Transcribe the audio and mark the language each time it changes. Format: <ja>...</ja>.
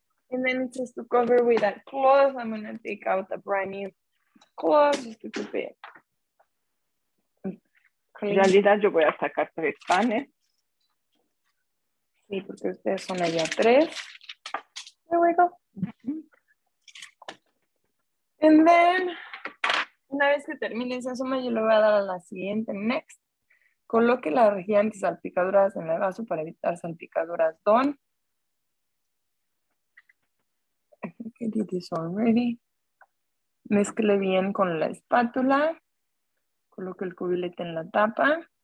<en>And then it says to cover with a cloth. I'm going to take out a brand new cloth just to keep it</en> <es>En realidad yo voy a sacar 3 panes. Sí, porque ustedes son allá 3.</es> <en>There we go. And then,</en> <es>una vez que termine esa suma, yo le voy a dar a la siguiente. Next. Coloque las rejillas salpicaduras en el vaso para evitar salpicaduras.</es> <en>Done. I think I did this already.</en> <es>Mezcle bien con la espátula. Coloque el cubilete en la tapa.</es>